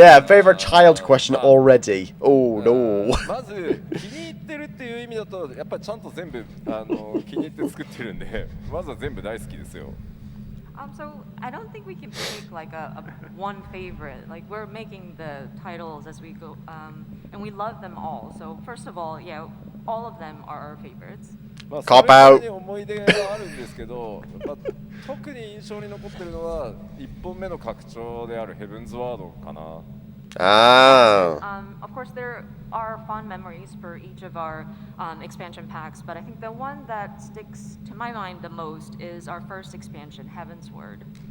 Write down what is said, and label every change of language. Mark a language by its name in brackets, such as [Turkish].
[English] favorite child question already. Oh no. [Japanese] まず気に入ってるっていう意味だとやっぱりちゃんと全部気に入って作ってるんで、まずは全部大好きですよ。 [English] So I don't think we can pick like a one favorite. Like we're making the titles as we go, and we love them all. So first of all, yeah, all of them are our favorites. [Japanese] まあ、 [English] Cop [Japanese] そ [English] out. [Japanese] れに思い出があるんですけど、やっぱ特に印象に残ってるのは1本目の拡張であるヘブンズワードかな。 Ah. [English] Of course, there are fond memories for each of our expansion packs, but I think the one that sticks to my mind the most is our first expansion, Heaven's Word.